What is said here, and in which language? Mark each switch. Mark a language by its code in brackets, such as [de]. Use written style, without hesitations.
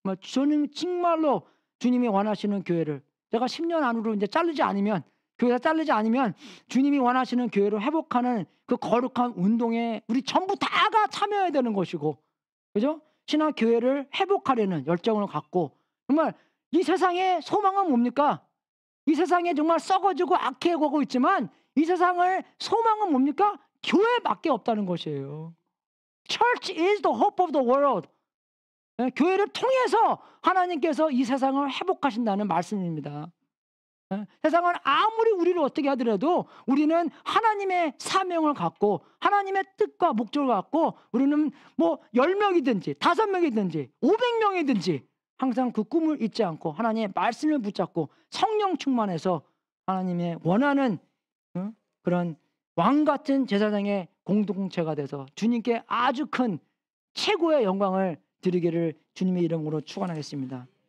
[ko] 저는 정말로 주님이 원하시는 교회를 제가 10년 안으로 이제 교회가 자르지 않으면 주님이 원하시는 교회를 회복하는 그 거룩한 운동에 우리 전부 다가 참여해야 되는 것이고 그죠? 신학 교회를 회복하려는 열정을 갖고 정말 이 세상의 소망은 뭡니까? 이 세상에 정말 썩어지고 악해가고 있지만 이 세상의 소망은 뭡니까? 교회밖에 없다는 것이에요. [en] Church is the hope of the world. [ko] 교회를 통해서 하나님께서 이 세상을 회복하신다는 말씀입니다. 세상은 아무리 우리를 어떻게 하더라도 우리는 하나님의 사명을 갖고 하나님의 뜻과 목적을 갖고 우리는 뭐 10명이든지 5명이든지 500명이든지 항상 그 꿈을 잊지 않고 하나님의 말씀을 붙잡고 성령 충만해서 하나님의 원하는 그런 왕 같은 제사장의 공동체가 돼서 주님께 아주 큰 최고의 영광을 드리기를 주님의 이름으로 축원하겠습니다.